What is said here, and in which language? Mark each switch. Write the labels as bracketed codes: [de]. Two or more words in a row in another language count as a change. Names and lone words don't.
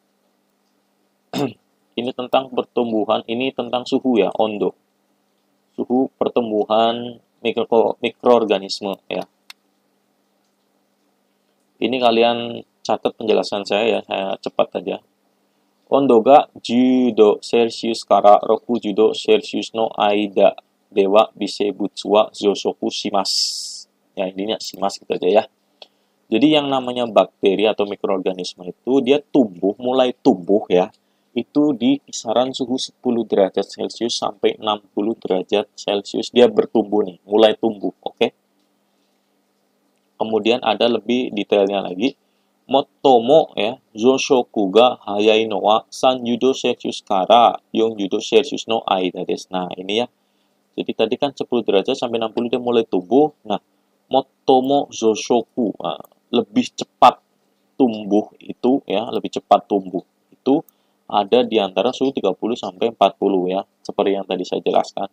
[id] Ini tentang pertumbuhan, ini tentang suhu ya, ondo. Suhu pertumbuhan mikroorganisme ya. Ini kalian catat penjelasan saya ya, saya cepat saja. [ja] 温度が 10 度セルシウスから60度セルシウスの間では微生物は増殖します。 [id] Ya, intinya simas gitu aja ya. Jadi yang namanya bakteri atau mikroorganisme itu dia mulai tumbuh ya, itu di kisaran suhu 10 derajat Celcius sampai 60 derajat Celcius dia bertumbuh nih, mulai tumbuh, oke? Kemudian ada lebih detailnya lagi. [ja] Motomo ya, 増殖が速いのは30セルシウスから40セルシウスの間です. [id] Nah, ini ya. Jadi tadi kan 10 derajat sampai 60 dia mulai tumbuh. Nah, [ja] 最も増殖, [id] lebih cepat tumbuh itu ya, lebih cepat tumbuh itu ada di antara suhu 30 sampai 40 ya, seperti yang tadi saya jelaskan.